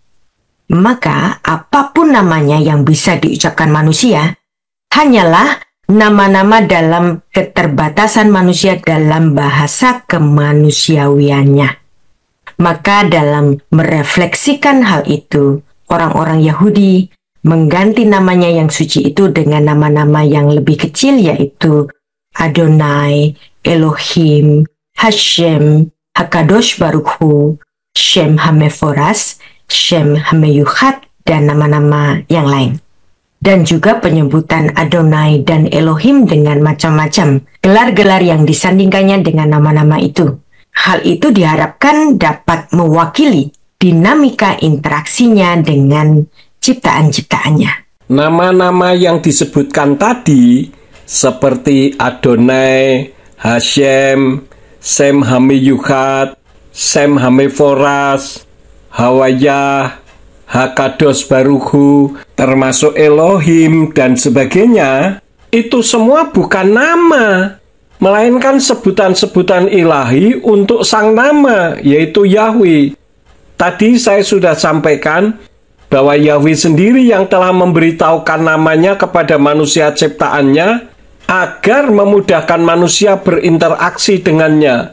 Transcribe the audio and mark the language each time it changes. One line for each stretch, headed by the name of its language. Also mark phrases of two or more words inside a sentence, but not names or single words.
Indonesian: Maka apapun namanya yang bisa diucapkan manusia hanyalah nama-nama dalam keterbatasan manusia dalam bahasa kemanusiawiannya. Maka dalam merefleksikan hal itu, orang-orang Yahudi mengganti namanya yang suci itu dengan nama-nama yang lebih kecil, yaitu Adonai, Elohim, Hashem, Hakadosh Baruch Hu, Shem Hameforas, Shem Hameyuchat, dan nama-nama yang lain. Dan juga penyebutan Adonai dan Elohim dengan macam-macam gelar-gelar yang disandingkannya dengan nama-nama itu. Hal itu diharapkan dapat mewakili dinamika interaksinya dengan ciptaan-ciptaannya. Nama-nama yang disebutkan tadi seperti Adonai, Hashem, Shem Hameyuchat, Shem Hameforas, Hawayah, Hakadosh Baruch Hu, termasuk Elohim dan sebagainya, itu semua bukan nama, melainkan sebutan-sebutan ilahi untuk sang nama, yaitu Yahweh. Tadi saya sudah sampaikan bahwa Yahweh sendiri yang telah memberitahukan namanya kepada manusia ciptaannya agar memudahkan manusia berinteraksi dengannya.